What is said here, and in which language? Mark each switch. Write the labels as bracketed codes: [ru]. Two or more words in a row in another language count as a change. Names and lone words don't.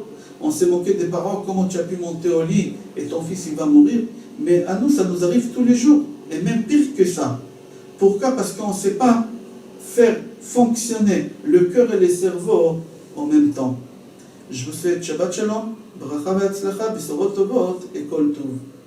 [fr] On s'est moqué des parents, comment tu as pu monter au lit et ton fils il va mourir. Mais à nous, ça nous arrive tous les jours. Et même pire que ça. Pourquoi? Parce qu'on ne sait pas faire fonctionner le cœur et le cerveau en même temps. Je vous souhaite [he] שבת שלום, ברכה והצלחה, בשורות טובות et כל טוב.